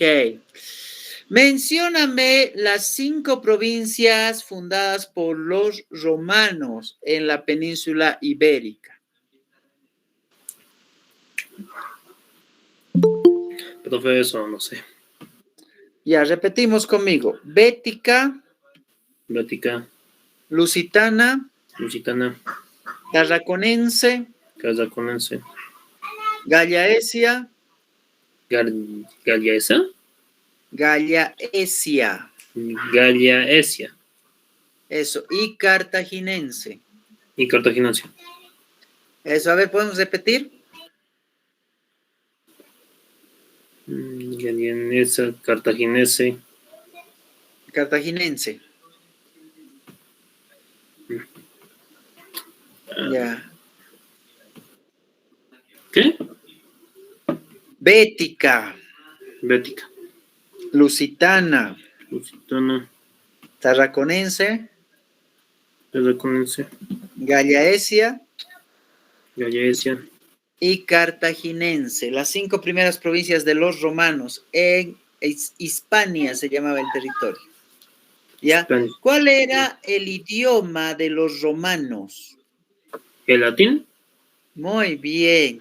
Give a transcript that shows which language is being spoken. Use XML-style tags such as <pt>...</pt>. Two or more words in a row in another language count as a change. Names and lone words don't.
<es>Mencióname las 5 provincias fundadas por los romanos en la península ibérica. Pero fue eso, no sé. Ya, repetimos conmigo. Bética, Bética, Lusitana, Lusitana, Tarraconense, Tarraconense, Gallaecia, Gallaesa, Gallaecia, Gallaesia eso, y Cartaginense. y Cartaginense. Eso, a ver, ¿podemos repetir? Gallaesa, Cartaginense. Cartaginense. Ya. ¿Qué? Bética, Bética, Lusitana, Lusitana, Tarraconense, Tarraconense, Gallaecia Gallaesia. y Cartaginense. Las 5 primeras provincias de los romanos en Hispania se llamaba el territorio. ¿Ya? Hispania. ¿Cuál era el idioma de los romanos? ¿El latín? Muy bien.</es>